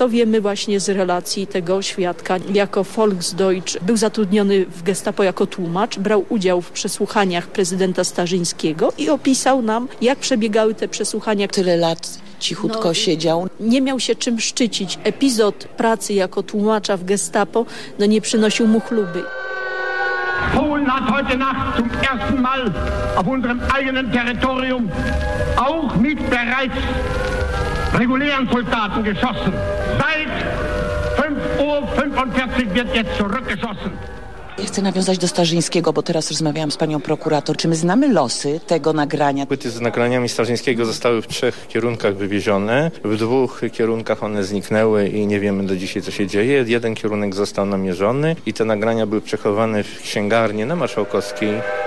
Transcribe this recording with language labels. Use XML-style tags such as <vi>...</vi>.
<pl>To wiemy właśnie z relacji tego świadka. Jako Volksdeutsch był zatrudniony w Gestapo jako tłumacz, brał udział w przesłuchaniach prezydenta Starzyńskiego i opisał nam, jak przebiegały te przesłuchania. Tyle lat cichutko siedział. Nie miał się czym szczycić. Epizod pracy jako tłumacza w Gestapo nie przynosił mu chluby.</pl> <de>Polen hat heute Nacht zum ersten Mal auf unserem eigenen Territorium auch mit bereits regulären Soldaten geschossen. Seit 5:45 wird jetzt zurückgeschossen.</de> <pl>Chcę nawiązać do Starzyńskiego, bo teraz rozmawiałam z panią prokurator. Czy my znamy losy tego nagrania? Płyty z nagraniami Starzyńskiego zostały w trzech kierunkach wywiezione. W dwóch kierunkach one zniknęły i nie wiemy do dzisiaj, co się dzieje. Jeden kierunek został namierzony i te nagrania były przechowane w księgarni na Marszałkowskiej.</pl>